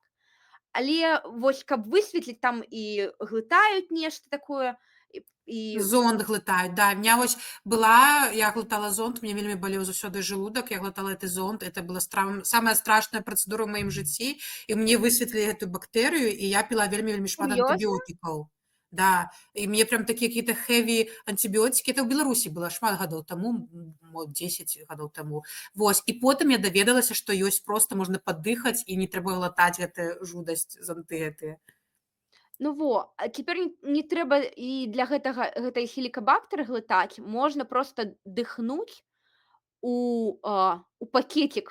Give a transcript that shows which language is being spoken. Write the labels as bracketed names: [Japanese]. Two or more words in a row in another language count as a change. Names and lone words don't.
[Belarusian] Але вось каб высветліць, там і глытаюць нешта такое, і Зонд глытаюць, да. [Russian] У меня [Belarusian] вось была, я глытала зонд, мне вельмі балеў заўсёды желудак, я глытала гэты зонд, [Russian] это была самая страшная [Belarusian] працэдура ў маім жыцці, і мне высветлілі гэтую бактэрыю, і я піла вельмі шмат Сур'ёзна? антыбіётыкаў. Да, і мне прям такія какие-то heavy антыбіётыкі, это ў Беларусі было шмат гадоў таму, 10 гадоў таму. Вось, і потым я даведалася, што ёсць проста можна падыхаць, і не трэба глытаць гэтую жудасць зонты гэтыя. Ну а цяпер не трэба і для гэтай хелікабактары глытаць, можна проста дыхнуць у пакетик.